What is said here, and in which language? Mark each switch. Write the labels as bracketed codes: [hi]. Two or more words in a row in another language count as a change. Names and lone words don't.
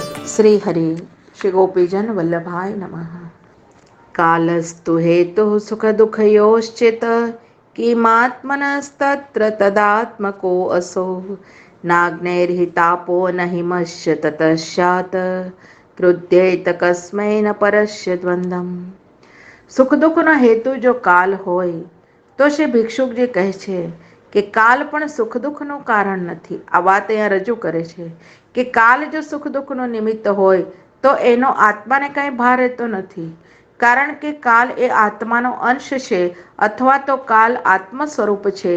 [sa] श्री हरि श्री गोपीजन वल्लभाय नमः। कालस्तु हेतुः सुख दुःखयोश्चित् किमात्मनस्तत्र तदात्मको असौ नाग्नेर्हितापो न हिमश्च ततश्चात् क्रुध्येत कस्मै न परस्य द्वन्द्वम्। [gu] સુખ દુઃખનો હેતુ જો કાલ હોય તો શ્રી ભિક્ષુકજી કહે છે કે કાલ પણ સુખ દુઃખનું કારણ નથી. આ વાત અહીંયા રજૂ કરે છે કે કાલ જો સુખ દુઃખનો નિમિત્ત હોય તો એનો આત્માને કંઈ ભાર રહેતો નથી, કારણ કે કાલ એ આત્માનો અંશ છે અથવા તો કાલ આત્મ સ્વરૂપ છે.